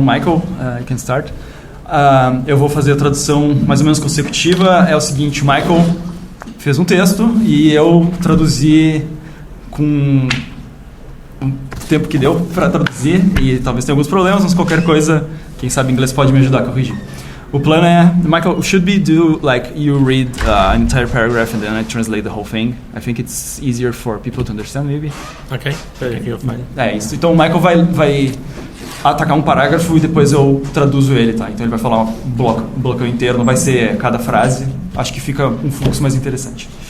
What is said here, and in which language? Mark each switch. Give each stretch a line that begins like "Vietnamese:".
Portuguese: Michael,
English: you can start.
Portuguese: Eu vou fazer a tradução mais ou menos consecutiva. É o seguinte: o Michael fez um texto e eu traduzi com o tempo que deu para traduzir, e talvez tenha alguns problemas, mas qualquer coisa, quem sabe inglês pode me ajudar a corrigir. O plano é,
English: Michael, should we do like you read an entire paragraph and then I translate the whole thing? I think it's easier for people to understand, maybe. Okay, you're fine.
Portuguese: É isso. Então o Michael vai atacar um parágrafo e depois eu traduzo ele, tá? Então ele vai falar um bloco inteiro, não vai ser cada frase. Acho que fica um fluxo mais interessante.